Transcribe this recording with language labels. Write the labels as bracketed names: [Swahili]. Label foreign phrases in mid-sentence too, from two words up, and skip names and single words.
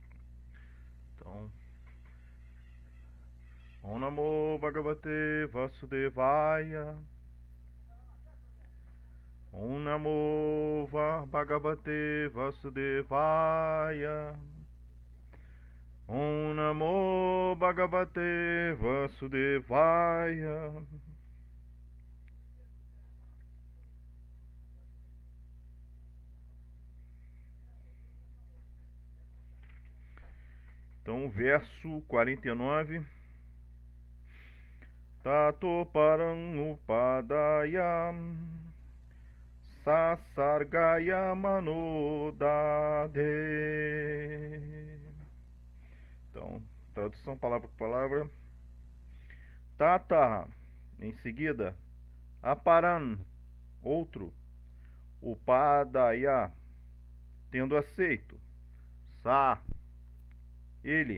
[Sanskrit] Então, Om Namo Bhagavate Vasudevaya. Om Namo Bhagavate Vasudevaya. Om Namo Bhagavate Vasudevaya. [Portuguese] Então, verso 49. [Sanskrit] Tato parang upadaya sasargaya manodade. [Portuguese] Então, tradução palavra por palavra. Tata, em seguida. Aparan, outro. Upadaya, tendo aceito. Sa, ele.